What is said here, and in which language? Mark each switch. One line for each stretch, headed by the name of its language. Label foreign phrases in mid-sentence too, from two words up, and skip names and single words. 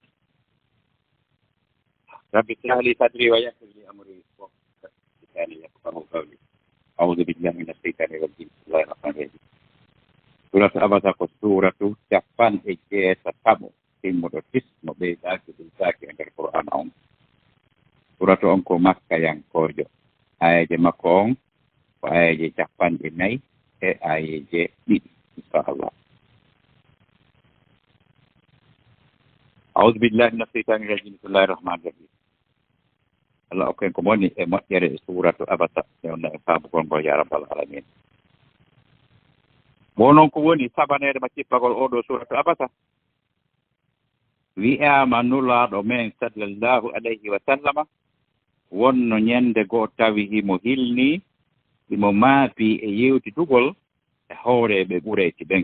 Arabic: رب سهل صدري ويسر لي أمري لساني يفقهوا قولي أعوذ بالله من الشيطان الرجيم بسم الله الرحمن الرحيم
Fula: suratu abasa ko suratu capanɗe jeetataɓo timmuɗo tismo ɓeydaki ɗum saki e nder qur'an on suratu on ko makka yankojo ayeje makko on ko ayeje capanɗe nayyi e ayeje ɗiɗi inchallah
Arabic: أعوذ بالله من الشيطان الرجيم بسم الله الرحمن الرحيم
Fula: Allah okken ko moni e moƴƴere e suratu abasa ewna e faamugol ngol
Arabic: يا رب العالمين
Fula: bo noon ko woni sabanede ma cippagol oɗo suratu abasa wi'ama nulaaɗo men
Arabic: صلى الله عليه وسلم
Fula: wonno ñande goo tawi himo hilni himo maapi e yewtidugol e hooreɓe ɓureyti ɓen